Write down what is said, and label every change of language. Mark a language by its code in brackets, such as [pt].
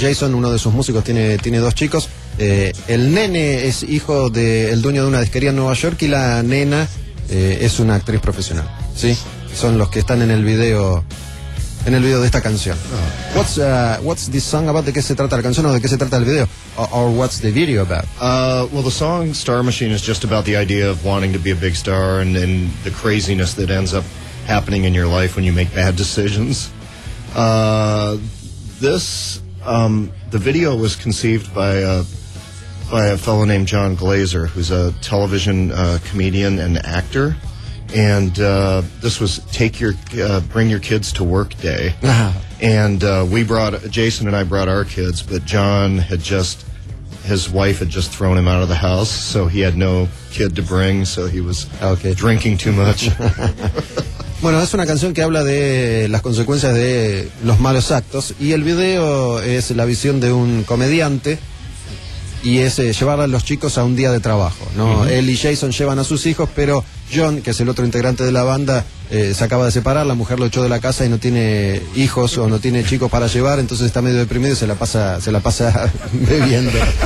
[es] Jason, uno de sus músicos, tiene dos chicos. El nene es hijo del dueño de una disquería en Nueva York y la nena es una actriz profesional. ¿Sí? Son los que están en el video de esta canción. Oh. [en] What's this song about? [es] ¿De qué se trata la canción o de qué se trata el video? [en] Or what's the video about? Well, the song Star Machine is just about the idea of wanting to be a big star and the craziness that ends up happening in your life when you make bad decisions. The video was conceived by a fellow named John Glazer, who's a television comedian and actor. And this was bring your kids to work day. And Jason and I brought our kids, but his wife had just thrown him out of the house, so he had no kid to bring, so he was okay. Drinking too much. [es] Bueno, es una canción que habla de las consecuencias de los malos actos, y el video es la visión de un comediante, y es llevar a los chicos a un día de trabajo, ¿no? Uh-huh. Él y Jason llevan a sus hijos, pero John, que es el otro integrante de la banda, se acaba de separar, la mujer lo echó de la casa y no tiene hijos o no tiene chicos para llevar, entonces está medio deprimido y se la pasa bebiendo.